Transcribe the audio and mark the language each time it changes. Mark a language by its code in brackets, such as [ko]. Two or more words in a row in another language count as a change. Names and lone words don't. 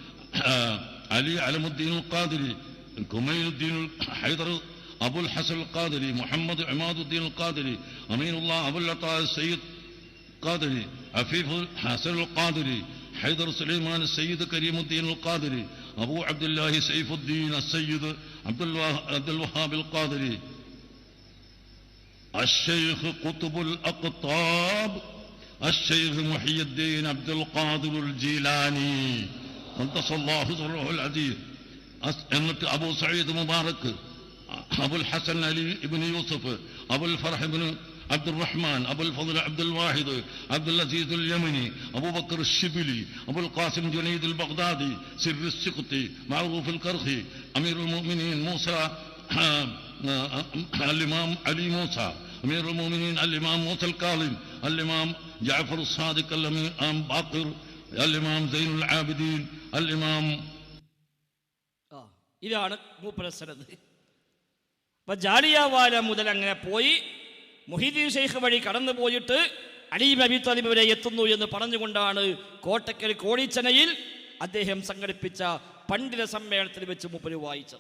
[ar] علي علم الدين القادري، كميل الدين حيدر أبو الحسن القادري، محمد عماد الدين القادري، أمين الله أبو العطاء السيد القادري، عفيف حسن القادري، حيدر سليمان السيد كريم الدين القادري، أبو عبد الله سيف الدين السيد عبد الوهاب القادري، الشيخ قطب الأقطاب الشيخ محي الدين عبد القادر الجيلاني قدس الله سره العزيز، [ml] എന്നിട്ട് അബൂ സഈദ് മുബാറക്, [ar] അബുൽ ഹസൻ അലി ഇബ്നു യൂസഫ്, അബുൽ ഫർഹ് ഇബ്നു അബ്ദുൽ റഹ്മാൻ, അബുൽ ഫضل അബ്ദുൽ വാഹിദ്, അബ്ദുൽ അസീസ് അൽ യമനി, അബൂബക്കർ الشبلي, അബുൽ ഖാസിം ജുനൈദ് അൽ ബഗ്ദാദി, സിർ السقطي, മഅറൂഫ് അൽ കർഖി, أمير المؤمنين മൂസ الإمام علي موسى، أمير المؤمنين الإمام موسى الكاظم، الإمام جعفر الصادق، الإمام باقر، الإمام زين العابدين، الإمام. [ml] ഇതാണ് മൂപ്പര സനദ്. അപ്പൊ ജാലിയൻവാല മുതൽ അങ്ങനെ പോയി മുഹ്യിദ്ദീൻ ഷെയ്ഖ് വഴി കടന്നു പോയിട്ട് അലി അബി ത്വാലിബ് വരെ എത്തുന്നു എന്ന് പറഞ്ഞുകൊണ്ടാണ് കോട്ടക്കൽ കോടിച്ചനയിൽ അദ്ദേഹം സംഘടിപ്പിച്ച പണ്ഡിത സമ്മേളനത്തിൽ വെച്ച് മൂപ്പര് വായിച്ചത്.